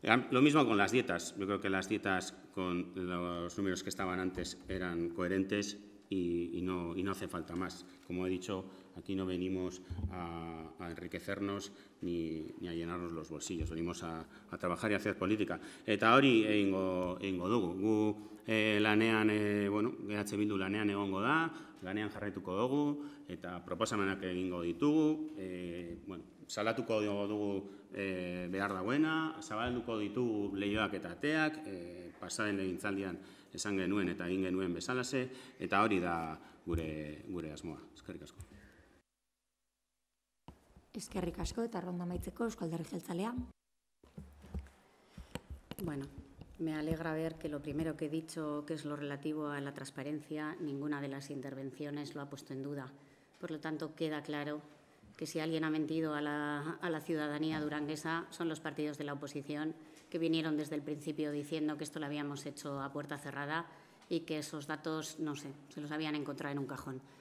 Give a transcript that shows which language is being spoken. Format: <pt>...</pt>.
<es>Lo mismo con las dietas. Yo creo que las dietas, con los números que estaban antes, eran coherentes y no hace falta más. Como he dicho, aquí no venimos a enriquecernos ni a llenarnos los bolsillos. Venimos a trabajar y a hacer política.</es> <eu>Eta hori egingo dugu. Gu lanean, EH Bildu lanean egongo da, lanean jarraituko dugu, eta proposamenak egingo ditugu. Salatuko dugu behar dagoena, zabalduko ditugu lehioak eta ateak, pasaren legintzaldian esan genuen eta egin genuen bezalase, eta hori da gure asmoa. Eskerrik asko. Eskerrik asko eta ronda amaitzeko Eusko Alderdi Jeltzalea.</eu> <es>Bueno, me alegra ver que lo primero que he dicho, que es lo relativo a la transparencia, ninguna de las intervenciones lo ha puesto en duda. Por lo tanto, queda claro que si alguien ha mentido a la ciudadanía duranguesa son los partidos de la oposición que vinieron desde el principio diciendo que esto lo habíamos hecho a puerta cerrada y que esos datos, no sé, se los habían encontrado en un cajón.</es>